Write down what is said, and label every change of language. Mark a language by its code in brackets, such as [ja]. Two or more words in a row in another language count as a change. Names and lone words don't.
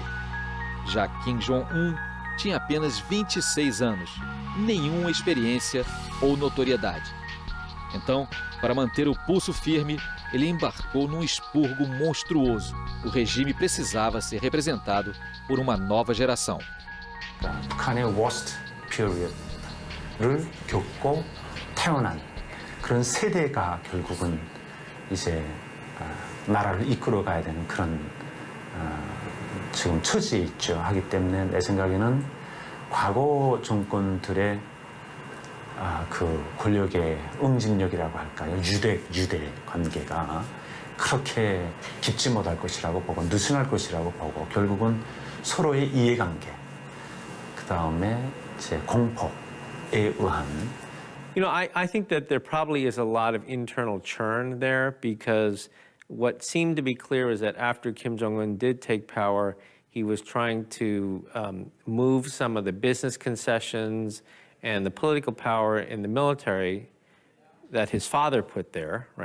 [pt] Já Kim Jong-un tinha apenas 26 anos, nenhuma experiência ou notoriedade. Então, para manter o pulso firme, ele embarcou num expurgo monstruoso. O regime precisava ser representado por uma nova geração. [ko] 북한의 [en] worst period [ko] 를 겪고 태어난 그런 세대가 결국은 이제 나라를 이끌어가야 되는 그런 지금 처지에 있죠. 하기 때문에 내 생각에는 과거 정권들의 그 권력의 응징력이라고 할까요? 유대 관계가 그렇게 깊지 못할 것이라고 보고 느슨할 것이라고 보고 결국은 서로의 이해관계 그 다음에 이제 공포에 의한. [en] You know, I think that there probably is a lot of internal churn there, because what seemed to be clear is that after Kim Jong-un did take power, he was trying to move some of the business concessions and the political power in the military that his father put there, right?